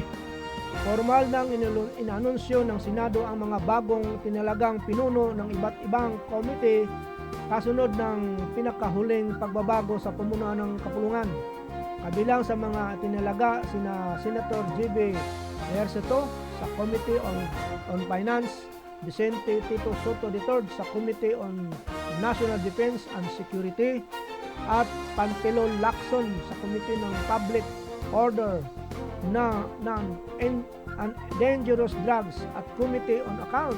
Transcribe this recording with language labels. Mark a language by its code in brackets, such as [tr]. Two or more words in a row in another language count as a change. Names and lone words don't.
[tl] Formal nang inanunsyo ng Senado ang mga bagong tinalagang pinuno ng iba't ibang komite kasunod ng pinakahuling pagbabago sa pamunuan ng kapulungan. Kabilang sa mga tinalaga sina Senator J.B. Ejercito sa Committee on Finance, Vicente Tito Soto III sa Committee on National Defense and Security, at Pantelon Lacson sa Committee ng Public Order and Dangerous Drugs at Committee on Accounts.